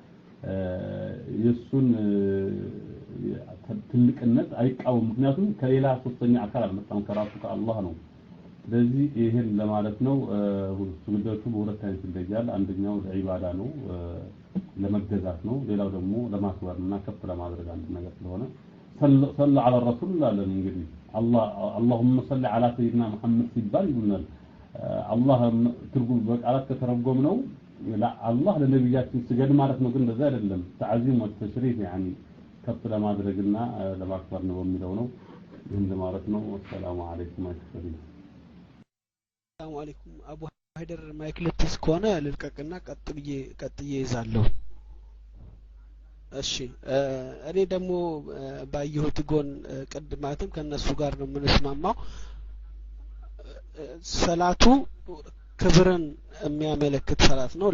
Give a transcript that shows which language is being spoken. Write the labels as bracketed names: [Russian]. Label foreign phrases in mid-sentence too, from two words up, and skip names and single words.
[Amharic] የሱን ትልቅነት አይቃወም ምክንያቱም ከሌላ ሶስተኛ አካል አልመጣም ከራሱ ከአላህ ነው ስለዚህ ይሄን ለማለት ነው ስግደቱ በሁለት አይነት ይለያል አንደኛው ለዒባዳ ነው ለመገዛት ነው ሌላው ደግሞ ለማክበርና ከፍ ለማድረግ አንድ ነገር ስለሆነ [Arabic] صلى على الرسول [Amharic] አለን እንግዲህ [Arabic] اللهم صل على سيدنا محمد [Amharic] ሲባል ይሉናል አላህ ትርጉም በቃላት ከተረጎም ነው አላህ ለነብያችን ስገድ ማለት ነው ግን እንደዛ አይደለም [Arabic] تعظيم وتشريف [Amharic] يعني ከፍ ለማድረግና ለማክበር ነው የሚለው ነው ይሄን ለማለት ነው [Arabic] سلام عليكم [Amharic] አሽከሪ [Arabic] سلام عليكم [Amharic] አቡ ሃይደር ማይክለትስ ከሆነ ልልቀቅና ቀጥዬ ይዛለሁ እሺ እኔ ደግሞ ባየሁት ጎን ቀድማትም ከነሱ ጋር ነው የምንስማማው ሰላቱ ክብርን የሚያመለክት ሰላት ነው